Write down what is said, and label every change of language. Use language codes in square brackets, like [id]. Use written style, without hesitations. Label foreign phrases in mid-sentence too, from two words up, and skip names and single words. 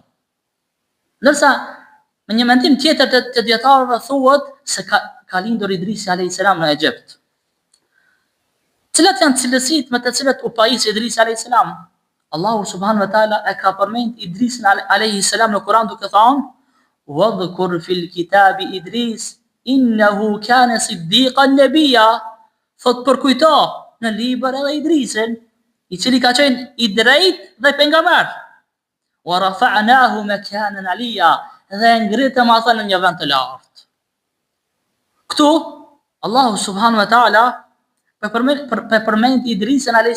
[sq] Ndërsa me një mendim tjetër të dietarëve thuhet se ka lindur Idrisi a.s. në Egjipt. Cilat janë cilësitë me të cilat u pajis Idrisi a.s. Allahu [ar] سبحانه وتعالى [sq] e ka përmend Idrisin a.s. në Kur'an duke thënë: [ar] "واذكر في الكتاب إدريس إنه كان صديقا نبيا." [sq] Thot përkujto në libër edhe Idrisin, I cili ka qenë I drejt dhe pejgamber. [ar] ورفعناه مكانا عليا, [sq] dhe ngritëm atë në një vend të lartë. Këtu Allahu [ar] سبحانه وتعالى [sq] përmend Idrisin a.s.